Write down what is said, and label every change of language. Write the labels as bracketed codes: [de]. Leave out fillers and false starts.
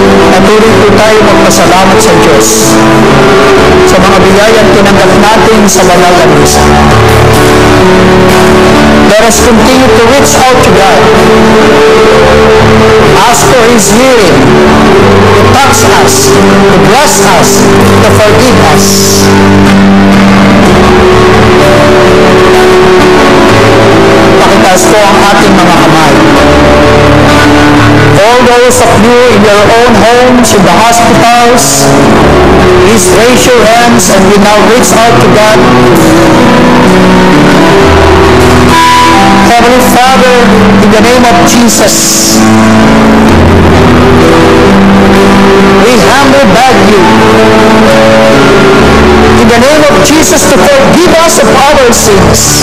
[tl] patuloy po tayo magpasalamat sa Diyos sa mga biyayang tinanggap natin sa banal na misa. [en] Let us continue to reach out to God. Ask for His healing, to touch us, to bless us, to forgive us. [tl] Pakitaas po ang ating mga kamay. [en] All those of you in your own homes, in the hospitals, please raise your hands and we now reach out to God. Heavenly Father, in the name of Jesus, we humbly beg you, in the name of Jesus, to forgive us of our sins.